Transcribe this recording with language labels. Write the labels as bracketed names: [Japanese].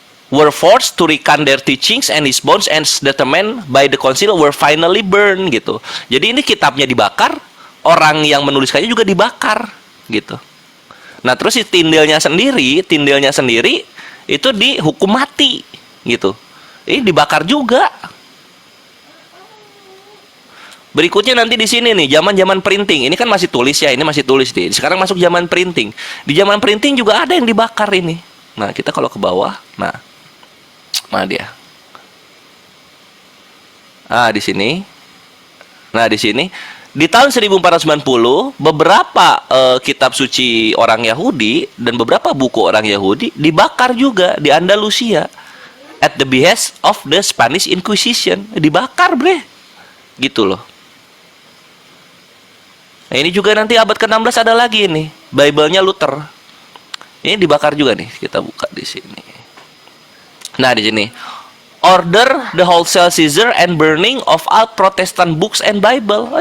[English] Were forced to recant their teachings and his bones and determined by the council were finally burned gitu. [Indonesian] Jadi ini kitabnya dibakar. Orang yang menuliskannya juga dibakar gitu. Nah terus si Tyndale-nya sendiri itu dihukum mati gitu. Ini dibakar juga. Berikutnya nanti di sini nih zaman printing. Ini kan masih tulis ya, ini masih tulis nih. Sekarang masuk zaman printing. Di zaman printing juga ada yang dibakar ini. Nah kita kalau ke bawah, nah mana dia? Di sini. Nah di sini. Di tahun 1490, beberapa kitab suci orang Yahudi dan beberapa buku orang Yahudi dibakar juga di Andalusia [English] at the behest of the Spanish Inquisition. [Indonesian] Dibakar, bre. Gitu loh. Nah, ini juga nanti abad ke-16 ada lagi nih, Bible-nya Luther. Ini dibakar juga nih, kita buka di sini. Nah, di sini. [English] Order the wholesale seizure and burning of all Protestant books and Bible.